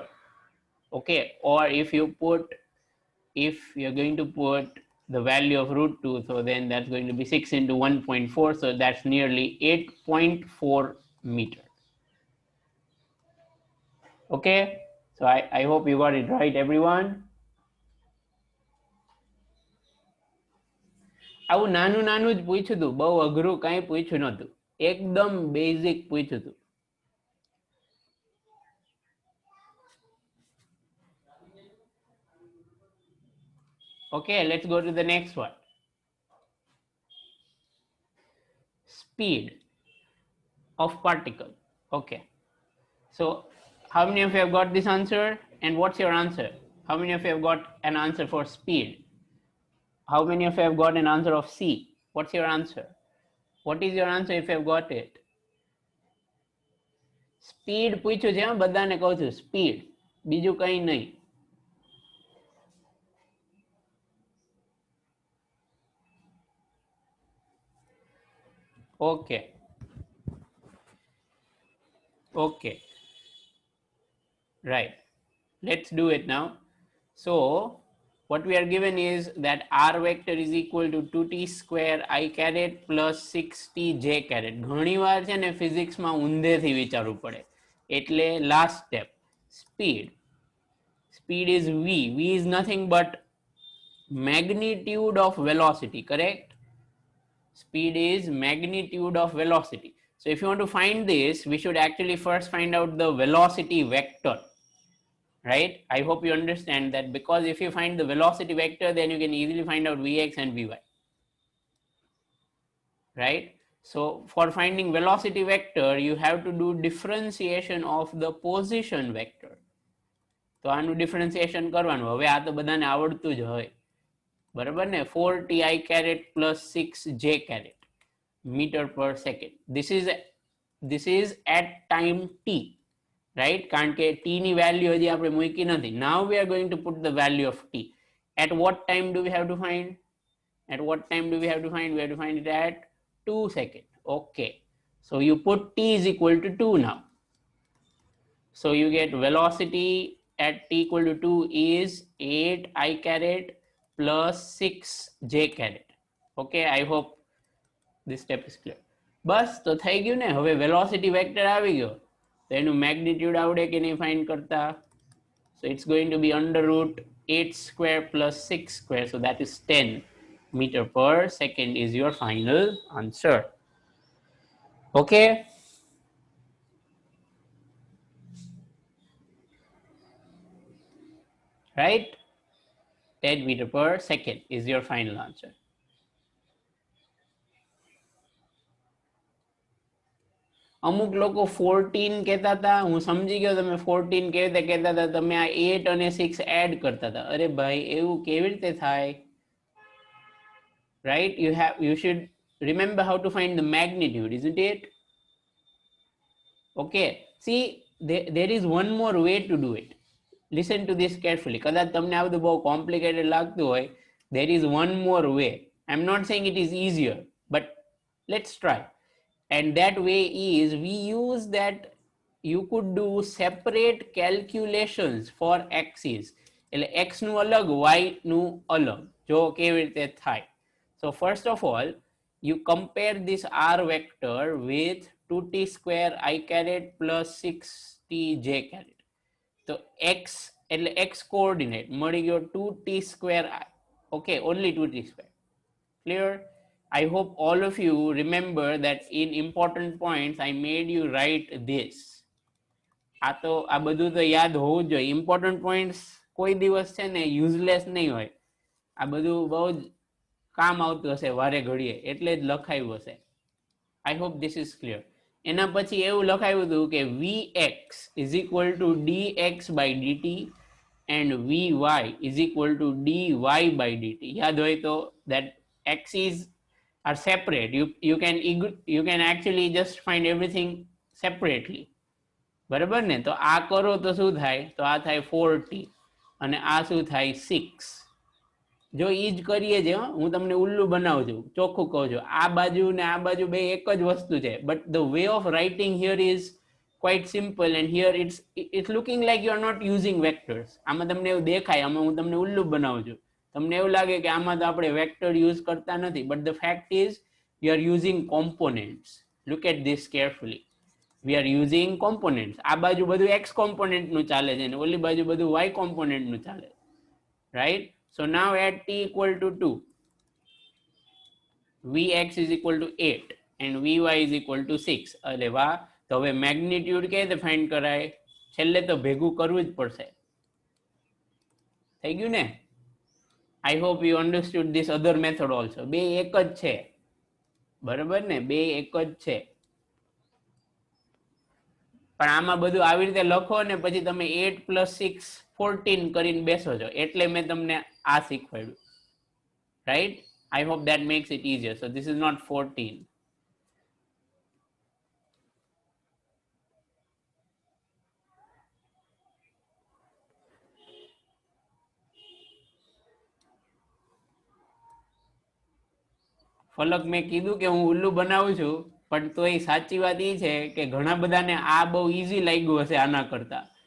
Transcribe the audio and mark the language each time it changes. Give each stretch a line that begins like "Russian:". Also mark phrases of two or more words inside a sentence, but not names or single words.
English: Okay, or if you're going to put the value of root 2, so then that's going to be 6 into 1.4, so that's nearly 8.4 meter. Okay, so I hope you got it right, everyone.
Gujarati: આવું નાનું નાનું જ પૂછ્યું હતું, બહુ અઘરું કાંઈ પૂછ્યું નહોતું, એકદમ બેઝિક પૂછ્યું હતું.
English: Okay, let's go to the next one. Speed of particle. Okay, so how many of you have got this answer, and what's your answer? How many of you have got an answer for speed? How many of you have got an answer of C? What's your answer? What is your answer if you have got it?
Gujarati: Speed પૂછ્યું છે, બધાને કહું છું, સ્પીડ, બીજું કંઈ નહીં.
English: Okay. Okay. Right. Let's do it now. So what we are given is that r vector is equal to 2t square I caret plus 6t j caret.
Gujarati: ઘણી વાર છે ને ફિઝિક્સમાં ઊંધેથી વિચારવું પડે, એટલે લાસ્ટ સ્ટેપ, સ્પીડ.
English: Speed is v. V is nothing but magnitude of velocity, correct? Speed is magnitude of velocity. So if you want to find this, we should actually first find out the velocity vector, right? I hope you understand that, because if you find the velocity vector, then you can easily find out Vx and Vy, right? So for finding velocity vector, you have to do differentiation of the position vector.
Gujarati: તો આનું ડિફરન્સિએશન કરવાનું. હવે આ તો બધાને આવડતું જ હોય, બરાબર ને?
English: 4 ti caret plus 6 j caret meter per second. This is this is at time t, right?
Gujarati: કારણ કે t ની value હજી આપણે મૂકી નથી.
English: Now we are going to put the value of t. At what time do we have to find? At what time do we have to find? We have to find it at 2 seconds. Okay, so you put t is equal to 2 now. So you get velocity at t equal to 2 is 8 I caret plus 6 j caret. Okay, I hope this step is clear.
Gujarati: બસ તો થઈ ગયું ને. હવે વેલોસિટી વેક્ટર આવી ગયો તો એનું મેગ્નિટ્યુડ આવડે કે નહીં ફાઇન્ડ કરતા.
English: So it's going to be under root 8 square plus 6 square, so that is 10 meter per second is your final answer. Okay, right? 10 meter per second is your final answer.
Gujarati: અમુક લોકો 14 કહેતા હતા. હું સમજી ગયો તમે 14 કેવી રીતે કહેતા હતા. તમે આ 8 અને 6 એડ કરતા હતા. અરે ભાઈ એવું કેવી રીતે થાય?
English: Right, you should remember how to find the magnitude, isn't it? Okay, see, there is one more way to do it. Listen to this carefully.
Gujarati: કદાચ તમને આ બધું બહુ કોમ્પ્લિકેટેડ લાગતું હોય.
English: There is one more way. I'm not saying it is easier, but let's try. And that way is we use that you could do separate calculations for x's.
Gujarati: એટલે x નું અલગ, y નું અલગ. જો કેવી રીતે થાય.
English: So first of all, you compare this r vector with 2t square I caret plus 6t j caret.
Gujarati: So x એટલે
English: x coordinate
Gujarati: મળી ગયો
English: 2t square I. Okay, only 2t square. Clear? I hope all of you remember that in important points I made you write this.
Gujarati: આ તો આ બધું તો યાદ હોવું જ જોઈએ. ઇમ્પોર્ટન્ટ પોઈન્ટ્સ કોઈ દિવસ છે ને યુઝલેસ નહીં હોય. આ બધું બહુ જ કામ આવતું હશે વારે ઘડીએ, એટલે જ લખાયું હશે.
English: I hope this is clear.
Gujarati: એના પછી એવું લખાયું હતું કે
English: vx is equal to dx by dt and vy is equal to dy by dt.
Gujarati: યાદ હોય તો
English: that x's are separate. You can actually just find everything separately.
Gujarati: બરાબર ને? તો આ કરો તો શું થાય? તો આ થાય 4t અને આ શું થાય 6. જો ઈ જ કરીએ છે, હું તમને ઉલ્લુ બનાવું છું, ચોખ્ખું કહું છું. આ બાજુ ને આ બાજુ બે એક જ વસ્તુ છે.
English: But the way of writing here is quite simple and here it's looking like you are not using vectors.
Gujarati: આમાં તમને એવું દેખાય, આમાં હું તમને ઉલ્લુ બનાવું છું. તમને એવું લાગે કે આમાં તો આપણે વેક્ટર યુઝ કરતા નથી.
English: But the fact is we are using components. Look at this carefully. We are using components.
Gujarati: આ બાજુ બધું એક્સ કોમ્પોનેન્ટનું ચાલે છે અને ઓલી બાજુ બધું વાય કોમ્પોનેન્ટનું ચાલે. રાઈટ?
English: So now at t equal to 2, vx is equal to 8 and vy is equal to 6.
Gujarati: અરે વાહ. તો હવે મેગ્નિટ્યુડ કેવી રીતે ફાઇન્ડ કરાય? છેલ્લે તો ભેગું કરવું જ પડશે. થઈ ગયું ને?
English: I hope you understood this other method also.
Gujarati: બે એક જ છે. બરાબર ને? બે એક જ છે. પણ આમાં બધું આવી રીતે લખો ને પછી તમે 8 plus 6 14 કરીને બેસો છો. એટલે મેં તમને આ શીખવાડ્યું.
English: Right? I hope that makes it easier. So this is not 14.
Gujarati: ફલક મેં કીધું કે હું ઉલ્લુ બનાવું છું, પણ તો એ સાચી વાત એ છે કે ઘણા બધાને આ બહુ ઈઝી લાગ્યું હશે આના કરતા.